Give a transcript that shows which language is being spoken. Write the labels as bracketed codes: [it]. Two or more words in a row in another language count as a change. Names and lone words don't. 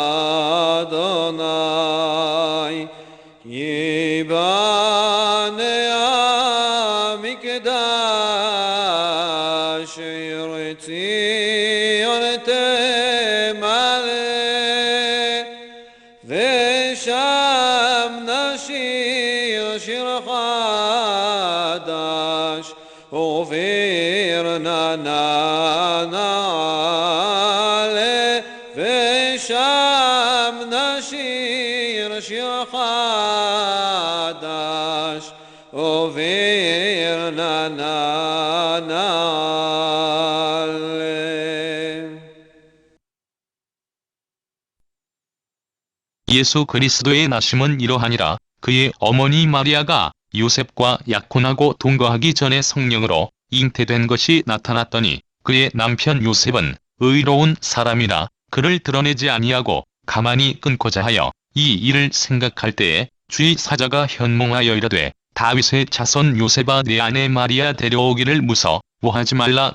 [he] אדוני ייבנה המקדש עיר ציון תמלא ושם נשיר שיר חדש וביר נעלה ושם נשיר שיר חדש וביר נעלה. [ko] 예수 그리스도의 나심은 이러하니라. 그의 어머니 마리아가 요셉과 약혼하고 동거하기 전에 성령으로 잉태된 것이 나타났더니 그의 남편 요셉은 의로운 사람이라 그를 드러내지 아니하고 가만히 끊고자 하여 이 일을 생각할 때에 주의 사자가 현몽하여 이르되 다윗의 자손 요셉아 내 아내 마리아 데려오기를 무서워하지 말라.